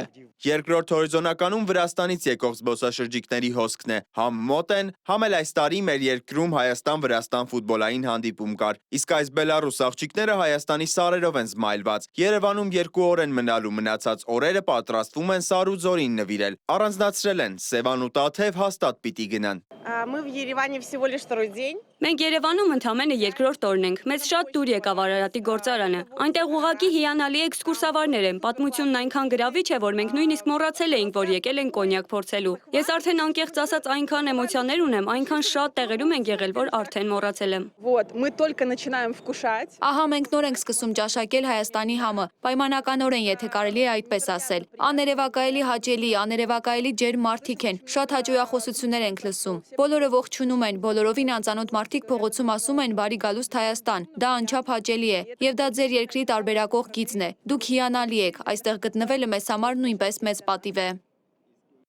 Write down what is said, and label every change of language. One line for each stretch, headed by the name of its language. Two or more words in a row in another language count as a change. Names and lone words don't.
Armenian: Երկրորդ հորիզոնականում Վրաստանից եկող զբոսաշրջիկների հոսքն է։ Համ մոտ են, համ էլ այս տարի մեր երկրում Հայաստան-Վրաստան ֆուտբոլային հանդիպում կար։ Իսկ այս բելառուս աղջիկները Հայաստանի սարերով են զմայլված։ Երևանում 2 օր են մնալու, մնացած օրերը պատրաստվում են Սար ու Ձորին նվիրել։ Առանձնացրել են Սևան ու Տաթև հաստատ պիտի գնան։
Russian: Мы в Ереване всего лишь второй день.
Armenian: Մենք Երևանում ընդամենը երկրորդ օրն ենք։ Մեզ շատ դուր եկավ Արարատի գործարանը։ Այնտեղ ուղղակի հիանալի էքսկուրսավարներ են։ Պատմությունն այնքան գրավիչ է, որ մենք նույնիսկ մոռացել էինք, որ եկել են կոնյակ փորձելու։ Ես արդեն անկեղծ ասած այնքան էմոցիաներ ունեմ, այնքան շատ տեղերում ենք եղել, որ արդեն մոռացել եմ։
Russian: Вот, мы только начинаем вкушать.
Armenian: Ահա մենք նոր ենք սկսում ճաշակել Հայաստանի համը։ Պայմանականորեն, եթե կարելի է այդպես ասել։ Աներևակայելի հաճելի, աներևակայելի ջերմ մարդիկ են։ Շատ հաճոյախոսություններ ենք լսում։ Բոլորը ողջունում են, բոլորովին անծանոթ մարդիկ փողոցում ասում են բարի գալուստ Հայաստան։ Դա անչափ հաճելի է, եւ դա ձեր երկրի տարբերակող գիծն է։ Դուք հիանալի եք, այստեղ գտնվելը մեզ համար նույնպես մեծ պատիվ է։